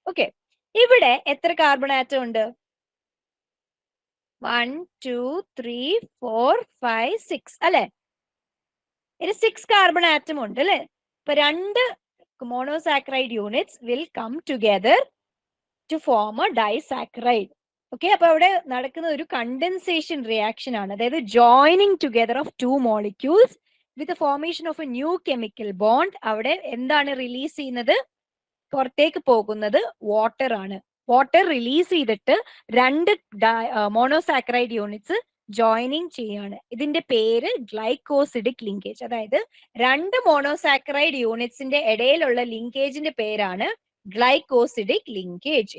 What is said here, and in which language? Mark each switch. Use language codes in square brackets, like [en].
[ml] Okay, ഇവിടെ എത്ര carbon atom ഉണ്ട്? 1, 2, 3, 4, 5, 6 അല്ലെ. ഇത് 6 കാർബൺ ആറ്റം ഉണ്ട് അല്ലെ. ഇപ്പൊ രണ്ട് [en] monosaccharide units will come together to form a disaccharide. [ml] Okay, അപ്പൊ അവിടെ നടക്കുന്ന ഒരു കണ്ടൻസേഷൻ റിയാക്ഷൻ ആണ്. [en] അതായത് joining together of 2 molecules with the formation of a new chemical bond. [ml] അവിടെ എന്താണ് റിലീസ് ചെയ്യുന്നത്? പുറത്തേക്ക് പോകുന്നത് വാട്ടർ ആണ്. വാട്ടർ റിലീസ് ചെയ്തിട്ട് രണ്ട് മോണോസാക്രൈഡ് യൂണിറ്റ്സ് ജോയിനിങ് ചെയ്യാണ്. ഇതിന്റെ പേര് ഗ്ലൈക്കോസിഡിക് ലിങ്കേജ്. അതായത് രണ്ട് മോണോസാക്രൈഡ് യൂണിറ്റ്സിന്റെ ഇടയിലുള്ള ലിങ്കേജിന്റെ പേരാണ് ഗ്ലൈക്കോസിഡിക് ലിങ്കേജ്.